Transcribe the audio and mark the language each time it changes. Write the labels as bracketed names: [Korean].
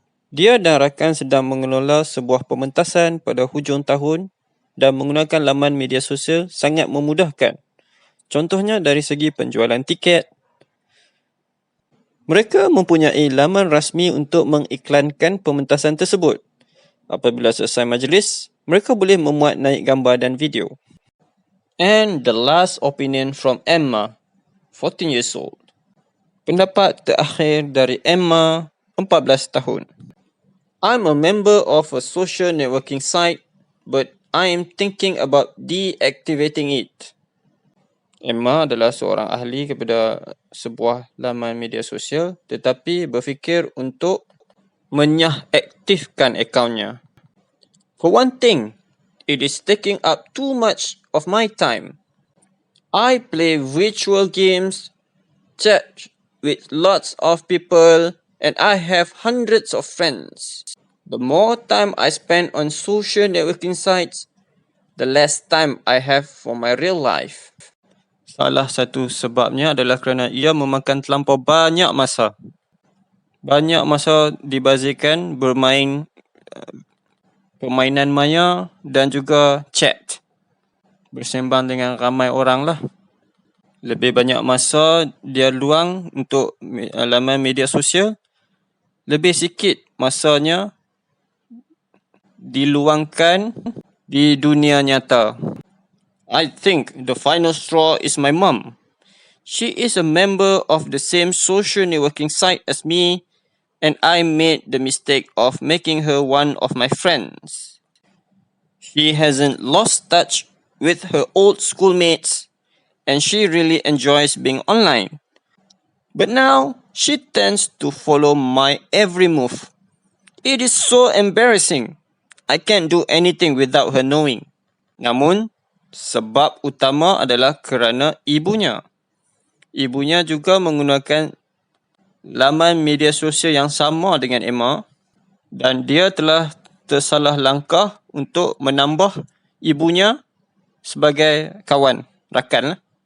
[Malay] Dia dan rakan sedang mengelola sebuah pementasan pada hujung tahun dan menggunakan laman media sosial sangat memudahkan. Contohnya dari segi penjualan tiket. Mereka mempunyai laman rasmi untuk mengiklankan pementasan tersebut. Apabila selesai majlis, mereka boleh memuat naik gambar dan video. [English] And the last opinion from Emma, 14 years old. [Malay] Pendapat terakhir dari Emma, 14 tahun. [English] I'm a member of a social networking site, but I am thinking about deactivating it. [Malay] Emma adalah seorang ahli kepada sebuah laman media sosial tetapi berfikir untuk menyahaktifkan akaunnya. [English] For one thing, it is taking up too much of my time. I play virtual games, chat with lots of people, and I have hundreds of friends. The more time I spend on social networking sites, the less time I have for my real life. [Malay] Salah satu sebabnya adalah kerana ia memakan terlampau banyak masa. Banyak masa dibazirkan bermain permainan maya dan juga chat. Bersembang dengan ramai orang lah. Lebih banyak masa dia luang untuk laman media sosial, lebih sikit masanya diluangkan di dunia nyata. [English] I think the final straw is my mum. She is a member of the same social networking site as me, and I made the mistake of making her one of my friends. She hasn't lost touch with her old schoolmates, and she really enjoys being online. But now, she tends to follow my every move. It is so embarrassing. I can't do anything without her knowing. [Malay] Namun, sebab utama adalah kerana ibunya. Ibunya juga menggunakan laman media sosial yang sama dengan Emma dan dia telah tersalah langkah untuk menambah ibunya sebagai kawan, rakan.